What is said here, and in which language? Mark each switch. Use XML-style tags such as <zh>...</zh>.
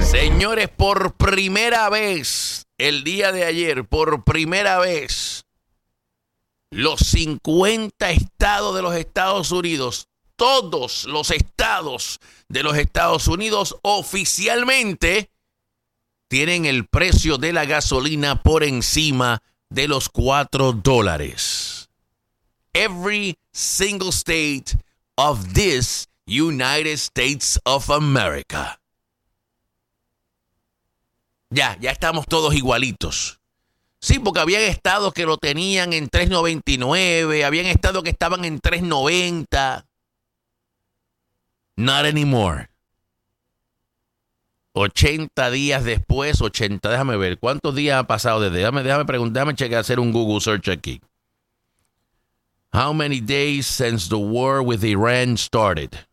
<es>Señores, por primera vez, el día de ayer, por primera vez, los 50 estados de los Estados Unidos, todos los estados de los Estados Unidos oficialmente tienen el precio de la gasolina por encima de los $4.</es> <en>Every single state of this United States of America.</en> <es>Ya estamos todos igualitos. Sí, porque habían estados que lo tenían en $3.99, habían estados que estaban en $3.90. Not anymore. 80 días después, déjame ver, ¿cuántos días ha pasado desde? Déjame hacer un Google search aquí.</es> <en>How many days since the war with Iran started?</en>